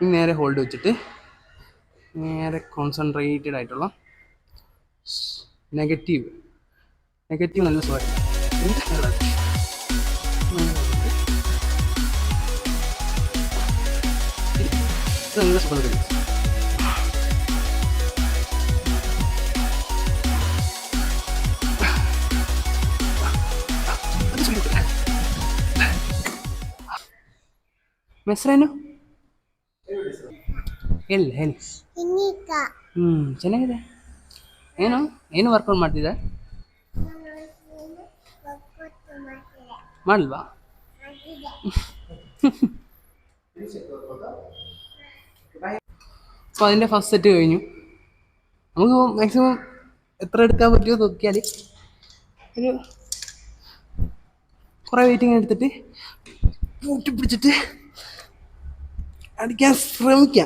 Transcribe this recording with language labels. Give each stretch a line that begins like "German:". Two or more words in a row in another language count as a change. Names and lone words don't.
Malayalam: നേരെ ഹോൾഡ് വെച്ചിട്ട് നേരെ കോൺസെൻട്രേറ്റഡ് ആയിട്ടുള്ള നെഗറ്റീവ് നല്ല സുഖമായിട്ട് നല്ല സുഖം കഴിയും.
Kannada: ಹೆಸರೇನು? ಇಲ್ಲ ಹೇಳಿ. ಚೆನ್ನಾಗಿದೆ. ಏನು ವರ್ಕೌಟ್ ಮಾಡ್ತಿದ್ದೆ? ಮಾಡಲ್ವಾ?
Malayalam: അപ്പോൾ അതിൻ്റെ
English: first set
Malayalam: കഴിഞ്ഞു. നമുക്ക് മാക്സിമം എത്ര എടുക്കാൻ പറ്റുമോ നോക്കിയാൽ ഒരു കുറേ വെയിറ്റിങ് എടുത്തിട്ട് കൂട്ടിപ്പിടിച്ചിട്ട് അടിക്കാൻ ശ്രമിക്കാം.